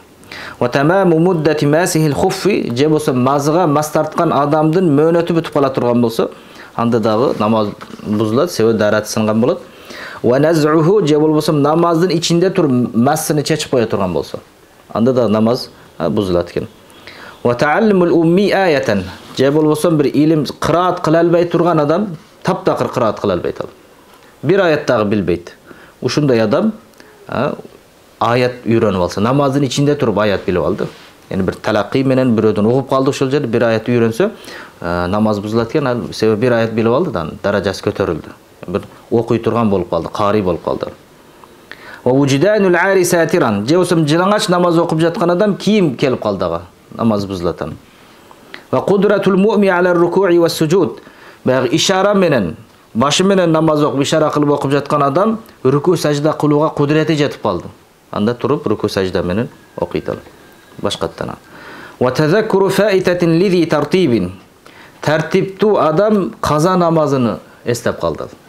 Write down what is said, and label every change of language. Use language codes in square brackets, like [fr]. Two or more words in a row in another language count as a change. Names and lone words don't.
[ar] وتمام مدة ماسح الخف, [ky] же болсо мазга мас тарткан адамдын мөөнөтү бүтүп кала турган болсо, анда дагы намаз бузулат, себеби дараты сынган болот. [ar] ونزعه, [ky] же болбосо намаздын ичинде туруп массыны чечип кое турган болсо, анда да намаз бузулат экен. [ar] وتعلم الأمي آية, [ky] же болбосо бир илим кыраат кыла албай турган адам таптакыр кыраат кыла албайт ал. Бир аят дагы билбейт. Ушундай адам аят үйрөнүп алса, намаздын ичинде туруп аят билип алды. Yani bir talaqi менен бирөөдөн угуп калды, ошол жерде бир аят үйрөнсө, намаз бузулат экен, себеби бир аят билип алды да, даражасы көтөрүлдү. Bir окуй турган болуп калды, карый болуп калды. [ar] ووجدان العاري ساترا, [ky] же болсо жылаңач намаз окуп жаткан адам кийим келип калды ага, намаз бузулат. [ar] وقدرة المومئ على الركوع والسجود, [ky] баягы ишара менен, башы менен намаз окуп, ишара кылып окуп жаткан адам руку сажда кылууга кудрети жетип калды. Анда туруп руку сажда менен окуйт ал. Башкаттан. [ar] وتذكر فائتة لذي ترتيب, [ky] тартиптүү адам каза намазыны эстеп калды.